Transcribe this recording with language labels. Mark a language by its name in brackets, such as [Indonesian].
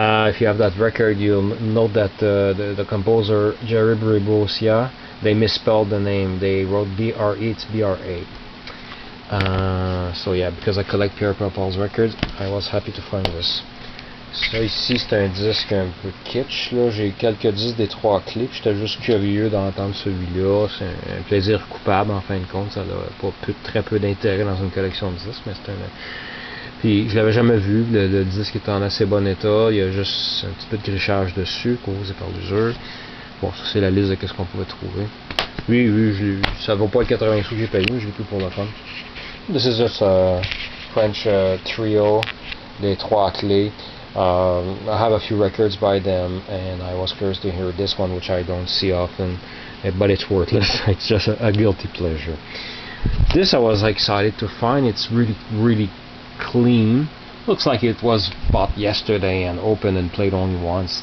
[English] If you have that record, you'll note that the composer Jerry Bribosia, they misspelled the name. They wrote B-R-E, it's B-R-A. So yeah, because I collect Pierre Purpall's records, I was happy to find this. [French] Ça ici, c'est un disque un peu kitsch, là. J'ai quelques disques des 3 clips, j'étais juste curieux d'entendre celui-là. C'est un plaisir coupable en fin de compte, ça n'a pas très peu d'intérêt dans une collection de disques, mais c'est un... Puis je l'avais jamais vu, le disque est en assez bon état, il y a juste un petit peu de grichage dessus, causé par l'usure. Bon, ça c'est la liste de ce qu'on pouvait trouver. Oui, ça vaut pas le 80 sous que j'ai payé, je l'ai pris pour le fun. [English] This is just a French trio, des 3 clés. I have a few records by them, and I was curious to hear this one, which I don't see often, but it's worthless. It's just a guilty pleasure. This I was excited to find. It's really, really clean. Looks like it was bought yesterday and opened and played only once.